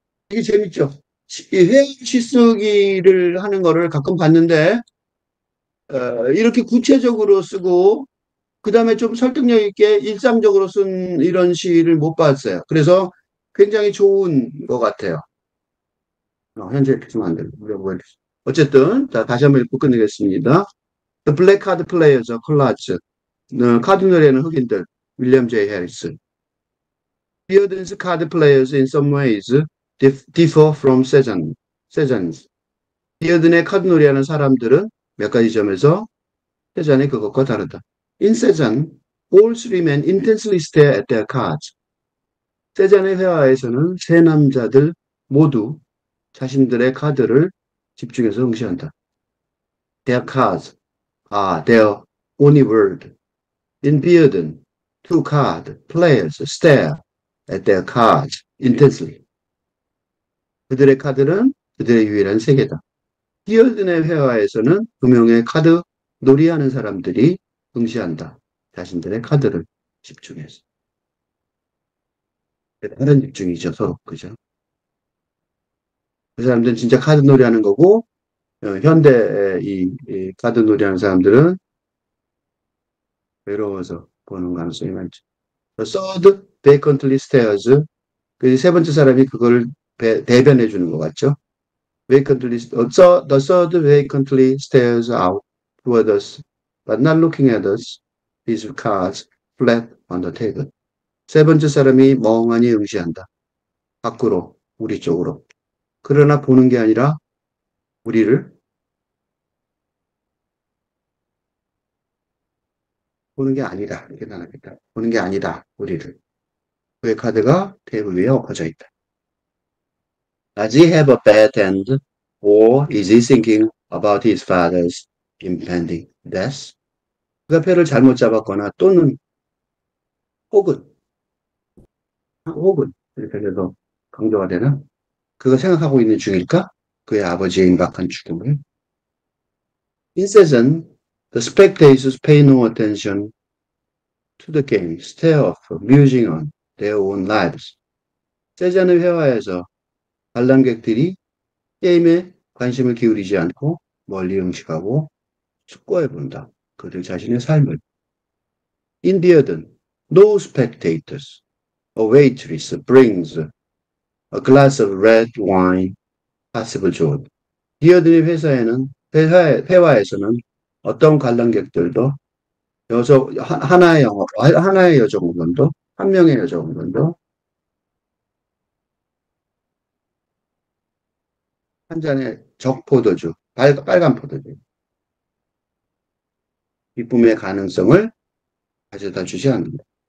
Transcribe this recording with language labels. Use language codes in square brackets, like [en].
[ko] 이게 재밌죠? 이 회화치 쓰기를 하는 거를 가끔 봤는데, 이렇게 구체적으로 쓰고, 그 다음에 좀 설득력 있게 일상적으로 쓴 이런 시를 못 봤어요. 그래서 굉장히 좋은 것 같아요. 현재 이렇게 쓰면 안 되고. 어쨌든, 자, 다시 한번 읽고 끝내겠습니다. [en] The Black Card Players, 콜라츠. [ko] 카드 노래는 흑인들, 윌리엄 제이 해리스. [en] Bearden's card players in some ways differ from 세잔. [ko] 비어든의 카드 놀이하는 사람들은 몇 가지 점에서 세잔의 그것과 다르다. [en] In 세잔, all three men intensely stare at their cards. [ko] 세잔의 회화에서는 세 남자들 모두 자신들의 카드를 집중해서 응시한다. [en] Their cards are their only word. In Bearden, two card players stare at their cards intensely. [ko] 그들의 카드는 그들의 유일한 세계다. 히어든의 회화에서는 두 명의 카드 놀이하는 사람들이 응시한다. 자신들의 카드를 집중해서. 다른 집중이죠, 서로. 그죠? 그 사람들은 진짜 카드 놀이하는 거고, 현대의 이 카드 놀이하는 사람들은 외로워서 보는 가능성이 많죠. [en] Third, vacantly stares. [ko] 그 세 번째 사람이 그걸 대변해 주는 것 같죠? [en] The third vacantly stares out toward us, but not looking at us. His cards flat on the table. [ko] 세 번째 사람이 멍하니 응시한다. 밖으로, 우리 쪽으로. 그러나 보는 게 아니라 우리를 보는 게 아니다. 이렇게 나갑니다. 보는 게 아니다. 우리를. 그의 카드가 테이블 위에 엎어져 있다. [en] Does he have a bad hand? Or is he thinking about his father's impending death? [ko] 그가 패를 잘못 잡았거나 또는 혹은 이렇게 해서 강조가 되는 그가 생각하고 있는 중일까? 그의 아버지의 임박한 죽음을. [en] In season, the spectators pay no attention to the game, stare off, musing on their own lives. [ko] 세잔의 회화에서 관람객들이 게임에 관심을 기울이지 않고 멀리 응식하고 숙고해 본다. 그들 자신의 삶을. [en] In Bearden, no spectators. A waitress brings a glass of red wine, possible [ko] 좋은. 비어든의 회화에서는 어떤 관람객들도 하나의 여정 정도, 한 명의 여정 정도, 한 잔의 적포도주, 빨간 포도주, 기쁨의 가능성을 가져다 주지 않는다.